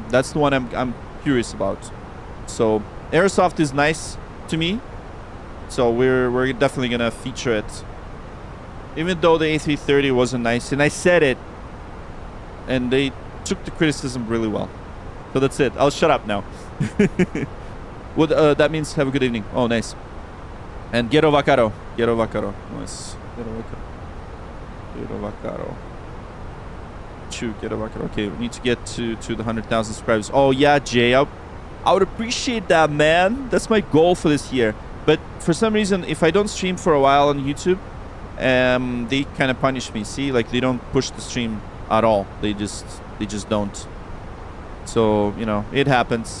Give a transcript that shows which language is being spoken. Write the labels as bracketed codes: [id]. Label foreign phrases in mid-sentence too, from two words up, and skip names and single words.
[en] That's the one I'm curious about. So Aerosoft is nice to me, so we're definitely gonna feature it. Even though the A330 wasn't nice, and I said it, and they took the criticism really well. So that's it. I'll shut up now. What that means have a good evening. Oh, nice. And Gero Vacaro. Gero Vacaro. Nice. Gero Vacaro. Gero Vacaro. Gero Vacaro. Okay, we need to get to the 100,000 subscribers. Oh, yeah, Jay. I would appreciate that, man. That's my goal for this year. But for some reason, if I don't stream for a while on YouTube, they kind of punish me. See, like they don't push the stream at all. They just don't. So, you know, it happens.